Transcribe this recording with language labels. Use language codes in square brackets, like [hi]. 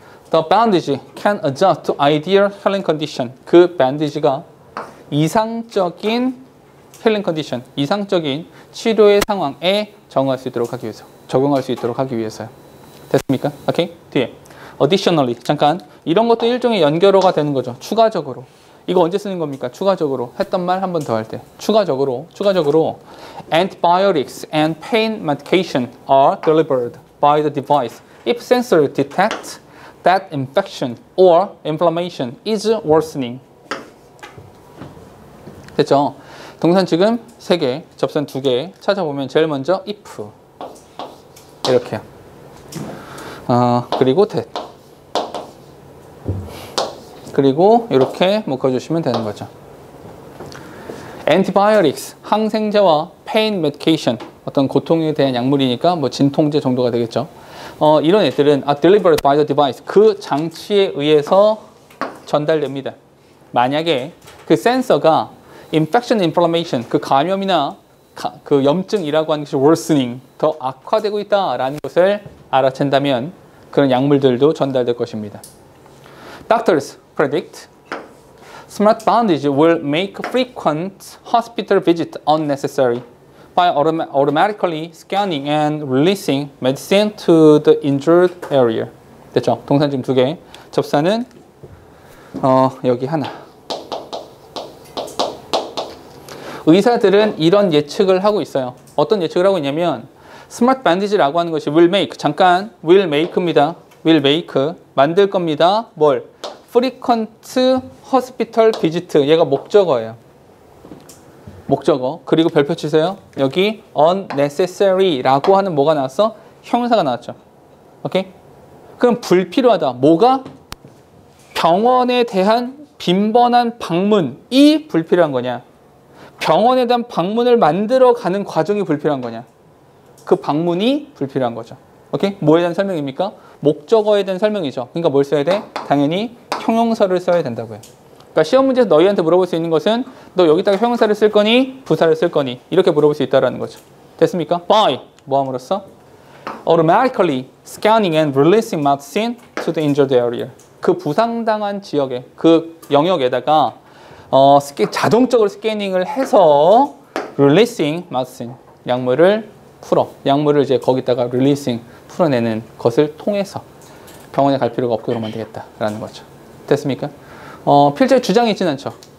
[en] The bandage can adjust to ideal healing condition. [ko] 그 bandage가 이상적인 healing condition, 이상적인 치료의 상황에 적용할 수 있도록 하기 위해서요. 됐습니까? 오케이? 뒤에. Additionally, 잠깐. 이런 것도 일종의 연결어가 되는 거죠. 추가적으로. 이거 언제 쓰는 겁니까? 추가적으로. 했던 말 한 번 더 할 때. 추가적으로. [en] Antibiotics and pain medication are delivered by the device if sensor detects that infection or inflammation is worsening. [ko] 됐죠? 동산 지금 3개, 접선 2개 찾아보면 제일 먼저 if 이렇게요. 그리고 that. 그리고 이렇게 묶어주시면 되는 거죠. Antibiotics, 항생제와 pain medication, 어떤 고통에 대한 약물이니까 뭐 진통제 정도가 되겠죠. 이런 애들은 [en] delivered by the device, [ko] 그 장치에 의해서 전달됩니다. 만약에 그 센서가 infection, inflammation, 그 감염이나 그 염증이라고 하는 것이 worsening, 더 악화되고 있다라는 것을 알아챈다면 그런 약물들도 전달될 것입니다. [en] Doctors predict smart bandage will make frequent hospital visits unnecessary by automatically scanning and releasing medicine to the injured area. [ko] 됐죠? 동산 지금 2개. 접사는 여기 하나. 의사들은 이런 예측을 하고 있어요. 어떤 예측을 하고 있냐면 스마트 bandage라고 하는 것이 [en] will make, [ko] 잠깐 will make입니다. will make, 만들 겁니다. 뭘? frequent hospital visit, 얘가 목적어예요. 목적어. 그리고 별표 치세요. 여기 unnecessary라고 하는 뭐가 나왔어? 형용사가 나왔죠. 오케이? 그럼 불필요하다. 뭐가? 병원에 대한 빈번한 방문이 불필요한 거냐? 병원에 대한 방문을 만들어가는 과정이 불필요한 거냐? 그 방문이 불필요한 거죠. 오케이? 뭐에 대한 설명입니까? 목적어에 대한 설명이죠. 그러니까 뭘 써야 돼? 당연히 형용사를 써야 된다고요. 그러니까 시험 문제에서 너희한테 물어볼 수 있는 것은 너 여기다가 형용사를 쓸 거니? 부사를 쓸 거니? 이렇게 물어볼 수 있다는 거죠. 됐습니까? [en] by [ko] 뭐함으로써 [en] automatically scanning and releasing medicine to the injured area. [ko] 그 부상당한 지역에 그 영역에다가 자동적으로 스캐닝을 해서 [en] releasing medicine [ko] 약물을 풀어 약물을 이제 거기다가 releasing 풀어내는 것을 통해서 병원에 갈 필요가 없게 만들겠다라는 거죠. 됐습니까? 필자의 주장이 있지는 않죠.